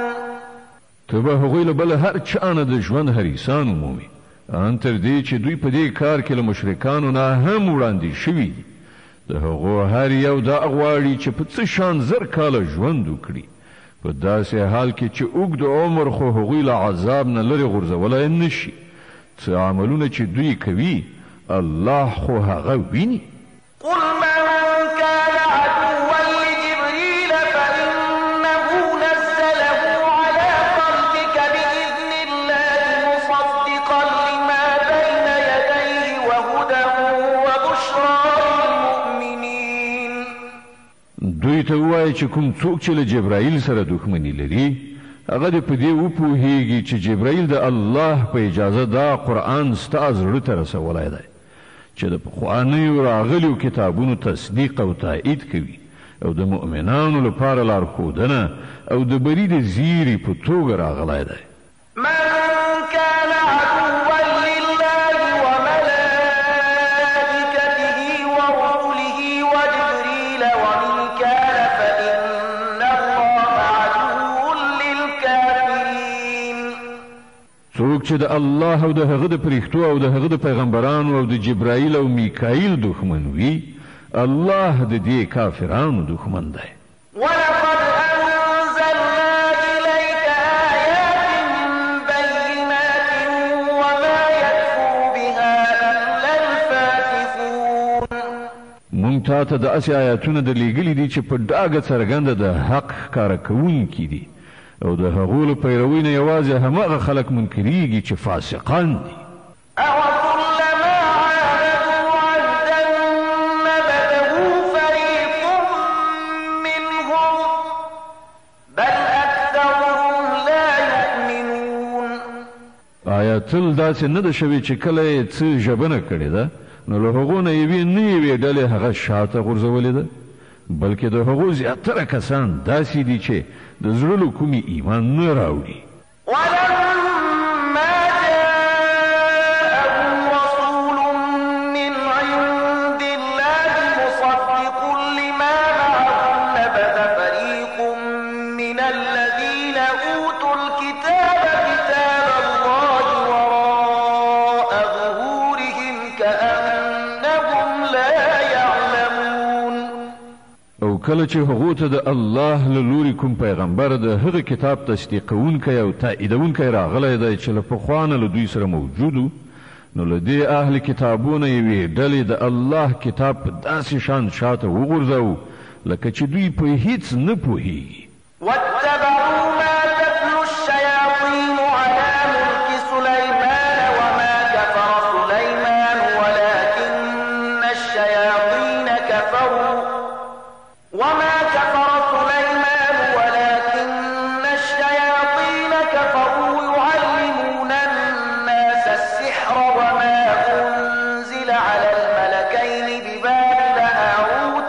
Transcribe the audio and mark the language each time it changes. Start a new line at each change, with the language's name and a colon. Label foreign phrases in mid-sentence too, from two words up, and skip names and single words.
Pashto: ته به هغوی له بله هر چا نه د ژوند حریصان ومومي ان تر دې چې دوی په دې کار کې له مشرکانو نه هم وړاندې شوي دي د هغو هر یو دا غواړي چې په څه شان 1000 کاله ژوند وکړي په داسې حال کې چې اوږد عمر خو هغوی له عذاب نه لرې غورځولی نه شي څه عملونه چې دوی کوي الله خو هغه ویني
Arabic: قل من كان عدوا لجبريل فإنه نزله على قلبك بإذن الله مصدقا لما بين يديه وهدى وبشرى للمؤمنين
Pashto: دوی ته ووایه چې کوم څوک چې له جبرائیل سره دښمني لري هغه دې په دې وپوهیږي چې جبرائیل د الله په اجازه دا قرآن ستا زړه ته رسولی دی چې د پخوانیو راغلیو کتابونو تصدیق او تایید کوي او د مؤمنانو لپاره لارښودنه او د بری د زیري په توګه راغلی دی
Arabic: من كان عدوا لله وملائكته ورسله وجبريل وميكال فإن الله عدو للكافرين
Pashto: چې د الله او د هغه د پرښتو او د هغه د پیغمبرانو او د جبرائیل او میکائیل دښمن وي الله د دې کافرانو دښمن دی.
Arabic: ولقد أنزلنا إليك آيات بينات وما يكفر بها إلا الفاسقون.
Pashto: مونږ ته د اسې آیاتونه د لیږلي دي چې په ډاګه څرګنده د حق ښکاره کوونکي دي او د هغو له پیروۍ نه یوازې هماغه خلک منکریږي چې فاسقان دي.
Arabic: أَوَكُلَّمَا عَاهَدُوا عَهْدًا نَبَذَهُ فَرِيقٌ مِّنْهُمْ بَلْ أَكْثَرُهُمْ لَا يُؤْمِنُونَ.
Pashto: آیا تل داسې نه ده شوې چې کله یې څه ژبنه کړې ده نو له هغو نه یوې نه یوې ډلې هغه شاته غورځولې ده بلکې د هغو زیاتره کسان داسې دي چې د زړه له کومې ایمان نه راوړي.
Arabic: ولما جاءهم رسول من عند الله مصدق لما معهم نبذ فريق من الذين أوتوا الكتاب كتاب الله وراء ظهورهم كأنهم لا يعلمون.
Pashto: او کله چې هغو ته د الله له لوري کوم پیغمبر د هغه کتاب تصدیقونکی او تاییدونکی راغلی دی چې له پخوا نه له دوی سره موجودو نو له دې اهل کتابونه یوې ډلې د الله کتاب په داسې شان شاته وغورځوو لکه چې دوی په هیڅ نه پوهیږي.
Arabic: واتبعوا ما تتلو الشياطين على ملك سليمان وما كفر سليمان ولكن الشياطين كفروا يعلمون الناس السحر وما أنزل على الملكين ببابل هاروت